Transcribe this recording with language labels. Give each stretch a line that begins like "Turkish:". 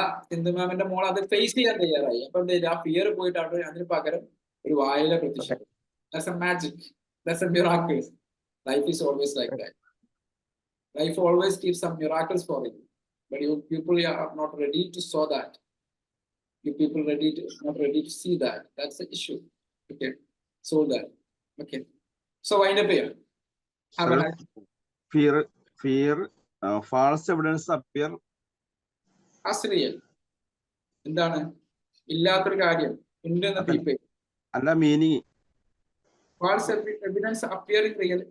Malayalam: സിന്ധു മാമിന്റെ മോൾ അത് ഫേസ് ചെയ്യാൻ തയ്യാറായി. അപ്പൊ ആ ഫിയർ പോയിട്ട് അതിന് പകരം ഒരു വായില പ്രത്യക്ഷപ്പെട്ടു.
English: That's a magic. That's a miracle. Life is always like that. Life always gives some miracles for you. But you people are not ready to saw that. You people not ready to see that. That's the issue. Okay. Solve that. Okay. So wind up here. Fear, false evidence appear as real.
Malayalam: എന്താണ് ഇല്ലാത്തൊരു കാര്യം ഉണ്ടെന്ന് people. അല്ല meaning
English: False evidence appearing real.